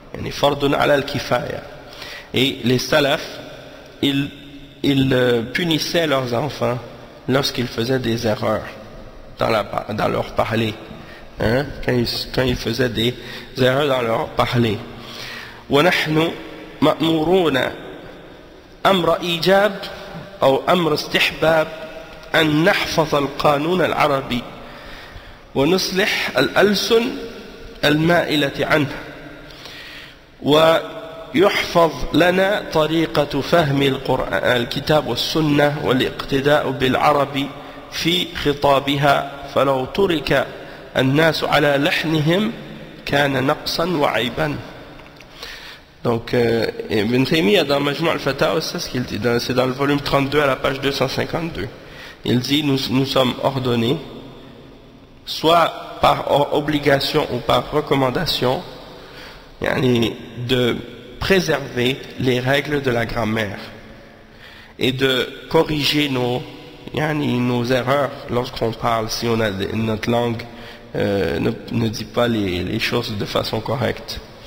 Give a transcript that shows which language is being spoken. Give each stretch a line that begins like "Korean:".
French: Fardun ala al-kifaya. Et les salafs, ils punissaient leurs enfants lorsqu'ils faisaient des erreurs dans leur parler, hein, quand ils faisaient des erreurs dans leur parler.
Arabic: وَنَحْنُ مَأْمُورُونَ أَمْرَ إِيجَابٍ أو أمر استحباب أن نحفظ القانون العربي ونصلح الألسن المائلة عنه ويحفظ لنا طريقة فهم الكتاب والسنة والاقتداء بالعرب في خطابها فلو ترك الناس على لحنهم كان نقصا وعيبا.
French: Donc, Ibn Taymiyyah dans Majmu' al-Fatawa, c'est ce qu'il dit, c'est dans le volume 32 à la page 252. Il dit, nous sommes ordonnés, soit par obligation ou par recommandation, de préserver les règles de la grammaire et de corriger nos erreurs lorsqu'on parle, si notre langue ne dit pas les choses de façon correcte.